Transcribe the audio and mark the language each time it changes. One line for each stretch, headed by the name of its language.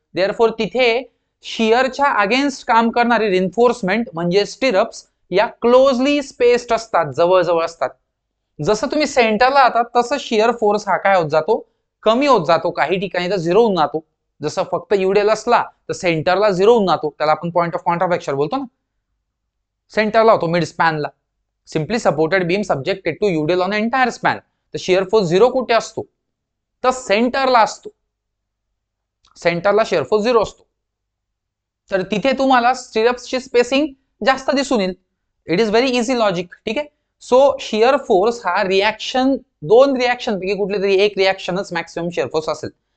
Marathi: Therefore तिथे शियरच्या against काम करणारी रिन्फोर्समेंट म्हणजे स्टिरप्स या क्लोजली स्पेस्ड असतात, जवळ असतात. जसं तुम्ही सेंटरला जातात तसं शियर फोर्स हा काय होत जातो, कमी होत जातो. काही ठिकाणी तर 0 होऊन जातो. जसं फक्त यूडीएल असला तर सेंटरला 0 होऊन जातो, त्याला आपण पॉइंट ऑफ कॉन्ट्राफ्रॅक्चर बोलतो ना. सेंटरला होतो, mid स्पॅनला.
English: Simply supported beam subjected to UDL on entire span.
Marathi: तर शियर फोर्स 0 कुठे असतो, तर सेंटरला असतो. सेंटरला शियर फोर्स 0 असतो, तर तिथे तुम्हाला स्टिरप्सची स्पेसिंग जास्त दिसून येईल.
English: It is very easy logic.
Marathi: ठीक आहे, सो शियर फोर्स हा रिॲक्शन, दोन रिॲक्शन पैकी कुठली तरी एक रिॲक्शनच मॅक्सिमम शियर फोर्स असेल.